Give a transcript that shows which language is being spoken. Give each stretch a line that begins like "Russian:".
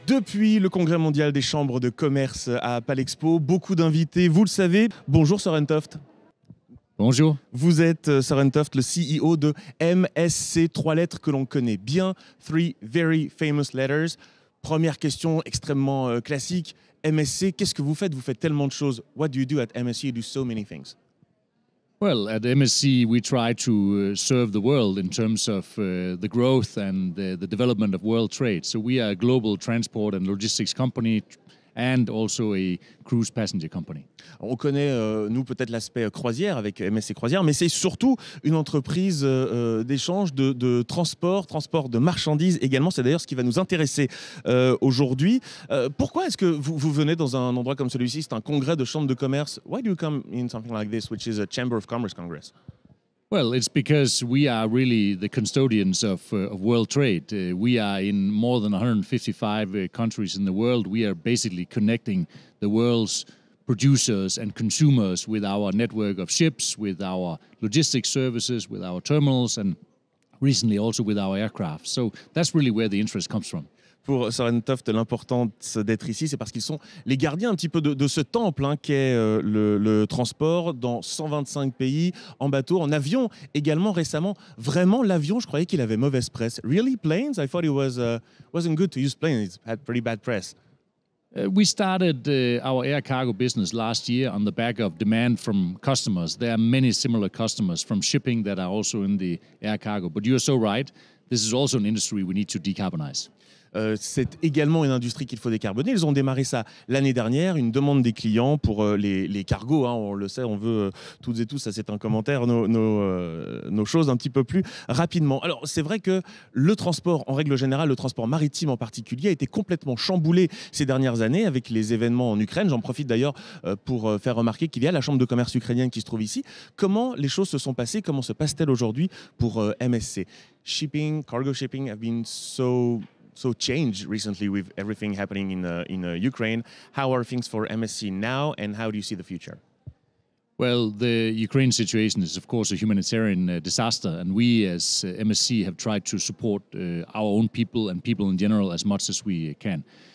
French: Depuis le congrès mondial des chambres de commerce à Palexpo, beaucoup d'invités, vous le savez. Bonjour Søren Toft. Bonjour. Vous êtes Søren Toft, le CEO de MSC, 3 lettres que l'on connaît bien,
English: Three Very Famous Letters.
French: Première question extrêmement classique, MSC, qu'est-ce que vous faites? Vous faites tellement de choses.
English: What do you do at MSC? You do so many things. Well, at MSC, we try to serve the world in terms of the growth and the development of world trade. So we are a global transport and logistics company and also a cruise passenger company.
French: On connaît, nous, peut-être l'aspect croisière avec MSC Croisière, mais c'est surtout une entreprise d'échange, de transport de marchandises également. C'est d'ailleurs ce qui va nous intéresser aujourd'hui. Pourquoi est-ce que vous venez dans un endroit comme celui-ci? C'est un congrès de chambres de commerce.
English: Why do you come in something like this, which is a Chamber of Commerce Congress? Well, it's because we are really the custodians of world trade. We are in more than 155 countries in the world. We are basically connecting the world's producers and consumers with our network of ships, with our logistics services, with our terminals, and recently also with our aircraft. So that's really where the interest comes from.
French: Pour Søren Toft, l'importance d'être ici, c'est parce qu'ils sont les gardiens un petit peu de ce temple qu'est le transport dans 125 pays, en bateau, en avion également récemment. Vraiment, l'avion, je croyais qu'il avait mauvaise presse.
English: Really, planes? I thought it wasn't good to use planes. It had pretty bad press. We started our air cargo business last year on the back of demand from customers. There are many similar customers from shipping that are also in the air cargo. But you are so right, this is also an industry we need to decarbonize.
French: C'est également une industrie qu'il faut décarboner. Ils ont démarré ça l'année dernière, une demande des clients pour les cargos. On le sait, on veut toutes et tous, ça c'est un commentaire, nos choses un petit peu plus rapidement. Alors c'est vrai que le transport, en règle générale, le transport maritime en particulier, a été complètement chamboulé ces dernières années avec les événements en Ukraine. J'en profite d'ailleurs pour faire remarquer qu'il y a la Chambre de commerce ukrainienne qui se trouve ici. Comment les choses se sont passées? Comment se passe-t-elle aujourd'hui pour MSC?
English: Cargo shipping have been so changed recently with everything happening in Ukraine. How are things for MSC now, and how do you see the future? Well, the Ukraine situation is, of course, a humanitarian disaster, and we as MSC have tried to support our own people and people in general as much as we can.